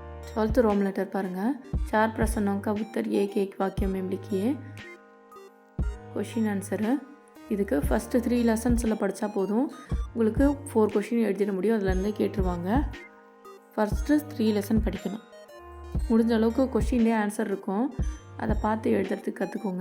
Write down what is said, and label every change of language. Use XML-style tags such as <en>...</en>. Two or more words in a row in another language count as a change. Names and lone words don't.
<ta>12th</ta> <en>Rome letter</en> <ta>பாருங்கள்.</ta> <hi>4 प्रश्नों का उत्तर एक एक वाक्य में लिखिए.</hi> <en>question answer</en> <ta>இதுக்கு ஃபஸ்ட்டு 3 லெசன்ஸில் படித்தா போதும். உங்களுக்கு 4 கொஷின் எழுதிட முடியும். அதுலேருந்தே கேட்டுருவாங்க. ஃபஸ்ட்டு 3 லெசன் படிக்கணும். முடிஞ்ச அளவுக்கு கொஷின்லேயே ஆன்சர் இருக்கும். அதை பார்த்து எழுதுறதுக்கு கற்றுக்கோங்க.</ta>